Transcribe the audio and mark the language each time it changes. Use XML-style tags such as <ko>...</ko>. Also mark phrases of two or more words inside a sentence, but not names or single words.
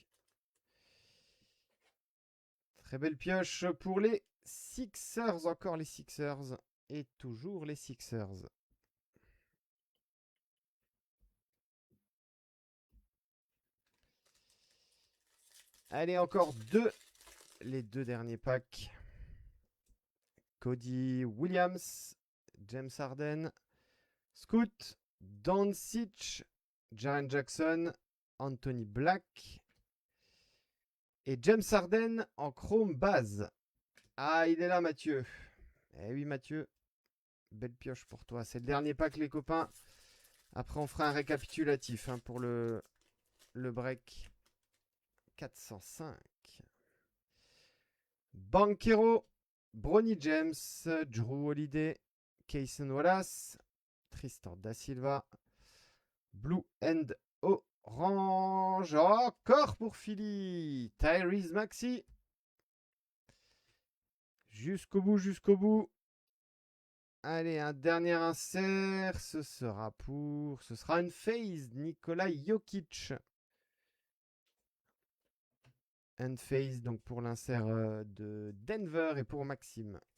<fr>Très belle pioche pour les Sixers, encore les Sixers. Et toujours les Sixers. Allez, encore deux. Les deux derniers packs. Cody Williams, James Harden, Scoot, Doncic, Jaren Jackson, Anthony Black et James Harden en</fr> <en>chrome base.</en> <fr>Ah, il est là, Mathieu. Eh oui, Mathieu. Belle pioche pour toi. C'est le dernier pack, les copains. Après, on fera un récapitulatif pour le break 405. Banchero, Bronny James, Drew Holiday, Kayson Wallace, Tristan Da Silva,</fr> <en>Blue and Orange,</en> <fr>encore pour Philly, Tyrese Maxey, jusqu'au bout, jusqu'au bout. Allez, un dernier insert, ce sera une phase, Nikola Jokic. Un phase donc pour l'insert de Denver et pour Maxime.</fr>